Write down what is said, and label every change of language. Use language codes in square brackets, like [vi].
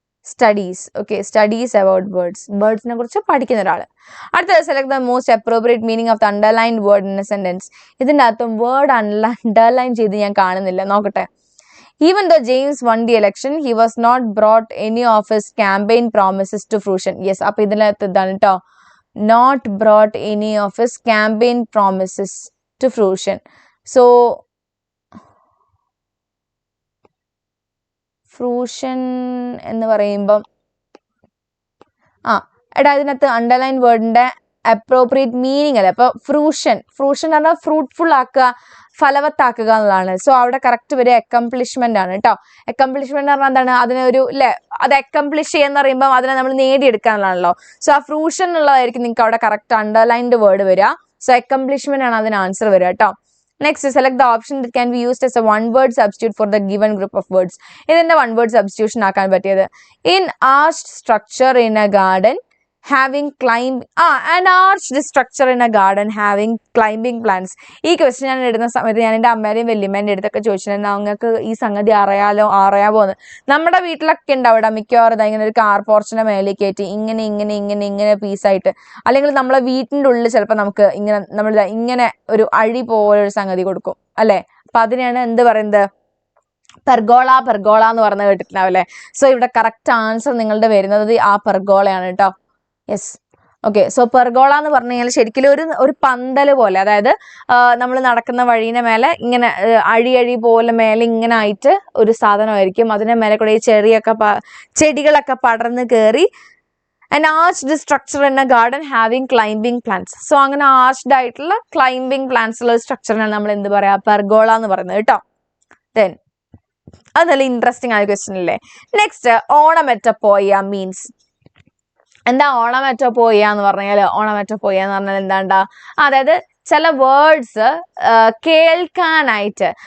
[en] Studies. Okay, studies about birds, [ml] ബേർഡ്സിനെ കുറിച്ച് പഠിക്കുന്ന ഒരാൾ. [en] അടുത്തത് select the most appropriate meaning of the underlined word in a sentence. [ml] ഇതിൻ്റെ അകത്തും വേർഡ് അണ്ടർലൈൻ ചെയ്ത് ഞാൻ കാണുന്നില്ല, നോക്കട്ടെ. [en] Even though James won the election, he was not brought any of his campaign promises to fruition. [ml] Yes, അപ്പൊ ഇതിനകത്ത് ഇതാണ് കേട്ടോ, [en] not brought any of his campaign promises to fruition. [ml] So ഫ്രൂഷൻ എന്ന് പറയുമ്പം എടാ ഇതിനകത്ത് അണ്ടർലൈൻ വേർഡിന്റെ അപ്രോപ്രിയേറ്റ് മീനിങ് അല്ലേ. അപ്പൊ ഫ്രൂഷൻ എന്ന് പറഞ്ഞാൽ ഫ്രൂട്ട്ഫുൾ ആക്കുക, ഫലവത്താക്കുക എന്നുള്ളതാണ്. സോ അവിടെ കറക്റ്റ് വരെ അക്കംപ്ലിഷ്മെന്റ് ആണ് കേട്ടോ. അക്കംപ്ലിഷ്മെന്റ് എന്ന് പറഞ്ഞാൽ എന്താണ്, അതിനെ ഒരു അല്ലെ, അത് അക്കംപ്ലിഷ് ചെയ്യാന്ന് പറയുമ്പോൾ അതിനെ നമ്മൾ നേടിയെടുക്കുക എന്നുള്ളതാണല്ലോ. സോ ആ ഫ്രൂഷൻ എന്നുള്ളതായിരിക്കും നിങ്ങൾക്ക് അവിടെ കറക്റ്റ് അണ്ടർലൈൻഡ് വേർഡ് വരിക. സോ അക്കംപ്ലിഷ്മെന്റ് ആണ് അതിന് ആൻസർ വരിക കേട്ടോ. [en] Next, select the option that can be used as a one-word substitute for the given group of words. ഇതിന്റെ one-word substitution [ml] ആക്കാൻ പറ്റിയത്, [en] in arched structure in a garden having an arched structure in a garden having climbing plants. [ml] ഈ question ഞാൻ ഇടുന്ന സമയത്ത് ഞാൻ എൻ്റെ അമ്മേരെയും വല്യമ്മേൻ്റെ അടുത്തൊക്കെ ചോദിച്ചിട്ടുണ്ടായിരുന്നു, നിങ്ങൾക്ക് ഈ സംഗതി അറിയാവോ എന്ന്. നമ്മുടെ വീട്ടിലൊക്കെ ഉണ്ടാവും മിക്കവാറും ഇങ്ങനെ ഒരു കാർ പോർച്ചിന്റെ മേലേക്ക് കയറ്റി ഇങ്ങനെ പീസായിട്ട്, അല്ലെങ്കിൽ നമ്മളെ വീട്ടിൻ്റെ ഉള്ളിൽ ചിലപ്പോൾ നമുക്ക് ഇങ്ങനെ ഒരു അഴി പോലെ ഒരു സംഗതി കൊടുക്കും അല്ലെ. അപ്പൊ അതിനെയാണ് എന്ത് പറയുന്നത്, പെർഗോള എന്ന് പറഞ്ഞ് കേട്ടിട്ടുണ്ടാവും അല്ലെ. സോ ഇവിടെ കറക്റ്റ് ആൻസർ നിങ്ങളുടെ വരുന്നത് ആ പെർഗോളയാണ് കേട്ടോ. Yes, okay. സോ പെർഗോള എന്ന് പറഞ്ഞു കഴിഞ്ഞാൽ ശരിക്കും ഒരു പന്തല് പോലെ, അതായത് നമ്മൾ നടക്കുന്ന വഴീനെ മേലെ ഇങ്ങനെ അഴി പോലെ മേലെ ഇങ്ങനെ ആയിട്ട് ഒരു സാധനമായിരിക്കും. അതിന്റെ മേലെ കൂടെ ഈ ചെടികളൊക്കെ പടർന്ന് കയറി [en] an arched structure in a garden having climbing plants. [ml] So അങ്ങനെ ആർച്ച്ഡ് ആയിട്ടുള്ള ക്ലൈംബിംഗ് പ്ലാന്റ്സ് ഉള്ള സ്ട്രക്ചറിനാണ് നമ്മൾ എന്ത് പറയാ, പെർഗോള എന്ന് പറയുന്നത് കേട്ടോ. ദെൻ അത് നല്ല ഇൻട്രസ്റ്റിംഗ് ആയ ക്വസ്റ്റ്യൻ അല്ലേ. Next, ഓണമെറ്റപ്പോയ means. എന്താ ഓണമെറ്റപ്പോയ എന്ന് പറഞ്ഞാൽ? ഓണമെറ്റപ്പോയ എന്ന് പറഞ്ഞാൽ എന്താണ്ടാ, അതായത് ചില വേർഡ്സ് കേൾക്കാനായിട്ട്.